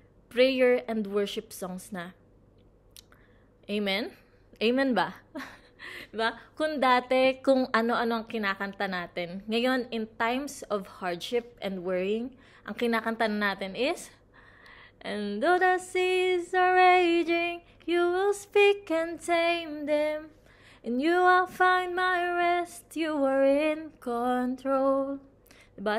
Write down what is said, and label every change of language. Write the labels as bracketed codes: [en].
[en] Prayer and worship songs na. [tl] Amen? Amen ba? Diba? Kung dati, kung ano-ano ang kinakanta natin. Ngayon, [en] in times of hardship and worrying, [tl] ang kinakanta natin is, [en] and though the seas are raging, you will speak and tame them. And you will find my rest, you are in control. [tl] Diba?